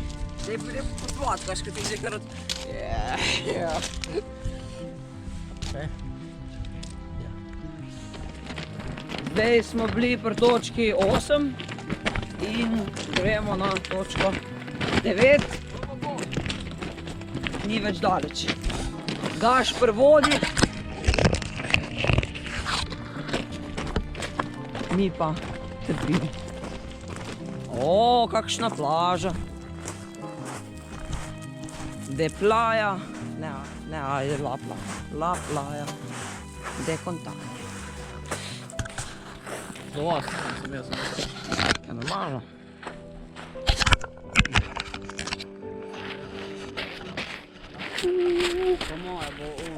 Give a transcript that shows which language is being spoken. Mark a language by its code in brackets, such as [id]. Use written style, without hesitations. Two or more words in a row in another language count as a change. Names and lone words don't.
[sl] Zdaj pa lepo poslovat, Gašper ti že kar od... Zdaj smo bili pri točki 8 in gremo na točko 9. Ni več daleč. Gašper vodi. Mi pa trpimo. O, kakšna plaža. [es] De playa. [sl] Ne, ajde, [es] la playa. La playa. De kontakt. [sl] Do vas sem jaz. Ja, normalno. Po moje bo